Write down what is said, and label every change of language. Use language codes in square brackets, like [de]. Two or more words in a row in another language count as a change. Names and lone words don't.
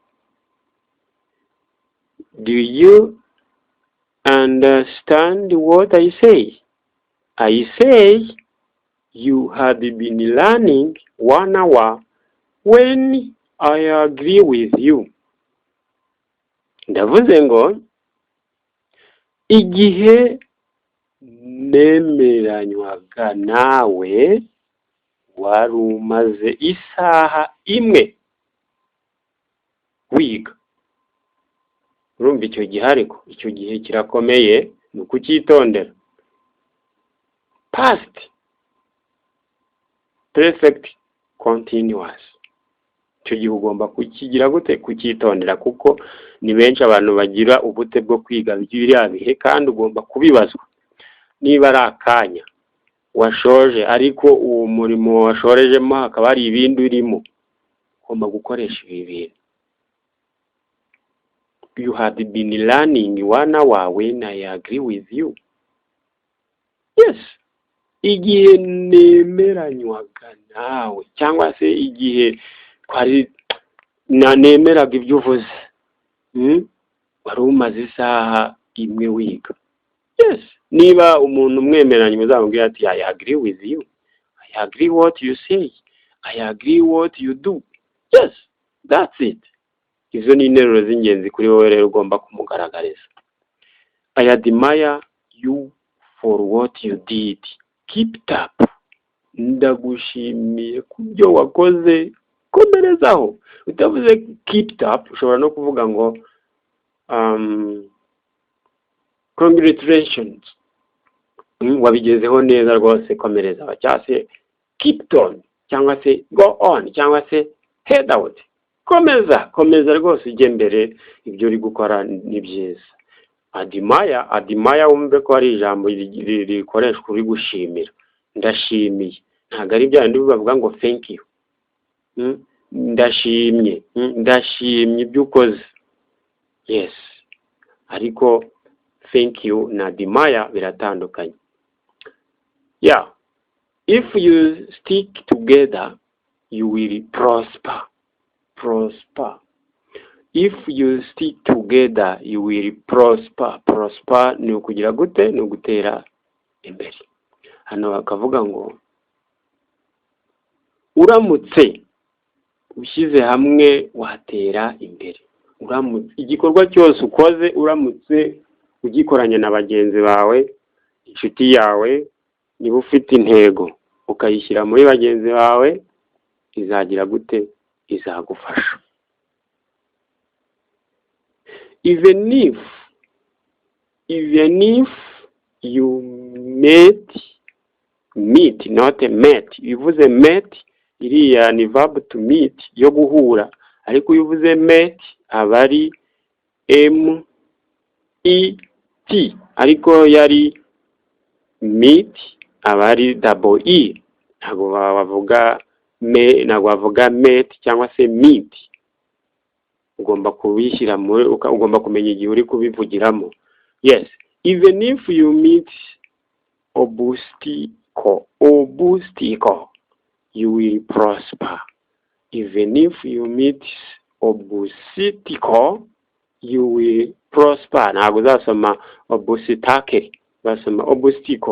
[en] Do you understand what I say? I say you had been learning 1 hour when I agree with you. [rw] Ndavuze ngo igihe nemeranywaga nawe wari umaze isaha imwe wiga. Urumva icyo gihe, ariko icyo gihe kirakomeye, ni ukucyitondera. [en] Past perfect continuous, [rw] icyo gihe ugomba kukigira gute? Kucyitondera, kuko ni benshi abantu bagira ubute bwo kwiga biriya bihe, kandi ugomba kubibazwa. Niba ari akanya washoje ariko uwo murimo washorejemo hakaba hari ibindi urimo, ugomba gukoresha ibi bintu. [en] You had been learning 1 hour when I agree with you. Yes. [rw] Igihe nemeranywaga nawe, cyangwa se igihe twari nemeraga ibyo uvuze, wari umaze isaha imwe wiga. Yes. Niba umuntu umwemeranye muzamubwira ati [en] I agree with you, I agree what you say, I agree what you do. Yes, that's it. [rw] Izo ni interuro z'ingenzi kuri wowe rero ugomba kumugaragariza. [en] I admire you for what you did. Keep it up. [rw] Ndagushimiye kubyo wakoze, komerezaho. Utavuze [en] keep it up, [rw] ushobora no kuvuga ngo congratulations, wabigezeho neza rwose, komereza. Cyangwa se [en] keep it on, [rw] cyangwa se [en] go on, [rw] cyangwa se [en] head out. [rw] Komeza rwose ujye mbere, ibyo uri gukora ni byiza. Admire wumve ko ari ijambo rikoreshwa uri gushimira. Ndashimiye, ntabwo ari bya bindi bavuga ngo [en] thank you. [rw] Ndashimye ibyo ukoze. Yes, ariko [en] thank you [rw] na admire biratandukanye. [en] Yeah, if you stick together you will prosper. If you stick together you will prosper. [rw] Prosper ni ukugira gute? Ni ugutera imbere. Hano bakavuga ngo uramutse ushyize hamwe watera imbere. Uramutse igikorwa cyose ukoze uramutse ugikoranye na bagenzi bawe, inshuti yawe, niba ufite intego ukayishyira muri bagenzi bawe, izagira gute? Izagufasha. [en] Even if you meet, not met. [rw] Bivuze met, iriya ni [en] verb to meet, [rw] yo guhura. Ariko iyo uvuze met, aba ari MET. Ariko yari meet, aba ari [en] double E. [rw] Ntabwo bavuga met cyangwa se meet. Ugomba kubishyira muri, ugomba kumenya igihe uri kubivugiramo. [en] Yes, even if you meet obstacle, you will prosper. Even if you meet obstacle, you will prosper. [rw] Ntabwo uzasoma obstacle, basoma obstacle.